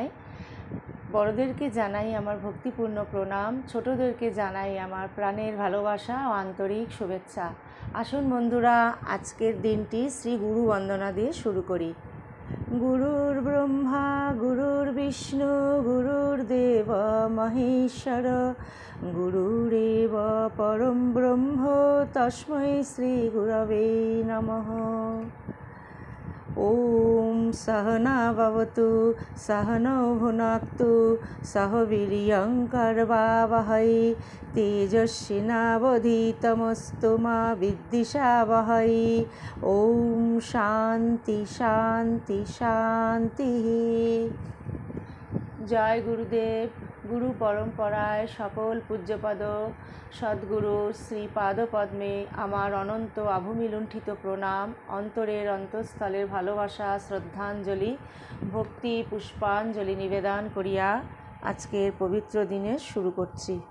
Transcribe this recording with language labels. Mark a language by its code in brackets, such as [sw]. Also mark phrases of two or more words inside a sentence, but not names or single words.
[bn] বড়দেরকে জানাই আমার ভক্তিপূর্ণ প্রণাম, ছোটদেরকে জানাই আমার প্রাণের ভালোবাসা ও আন্তরিক শুভেচ্ছা। আসুন বন্ধুরা, আজকের দিনটি শ্রী গুরু বন্দনা দিয়ে শুরু করি। [sa] গুরুর ব্রহ্মা গুরুর বিষ্ণু গুরুর্দেব মহেশ্বর গুরুরেব পরম ব্রহ্ম তস্मै শ্রী গুরবে নমঃ। ওম सहना भवतु सहनौ भुनक्तु सह वीर्यं करवावहै तेजस्विनावधीतमस्तु मा विद्विषावहै। ओम शांति शांति शांति। [bn] জয় গুরুদেব। গুরু পরম্পরায় সকল পূজ্যপদ সদ্গুরু শ্রীপাদপদ্মে আমার অনন্ত আভূমিলুণ্ঠিত প্রণাম, অন্তরের অন্তঃস্থলের ভালোবাসা শ্রদ্ধাঞ্জলি ভক্তি পুষ্পাঞ্জলি নিবেদন করিয়া আজকের পবিত্র দিনে শুরু করছি।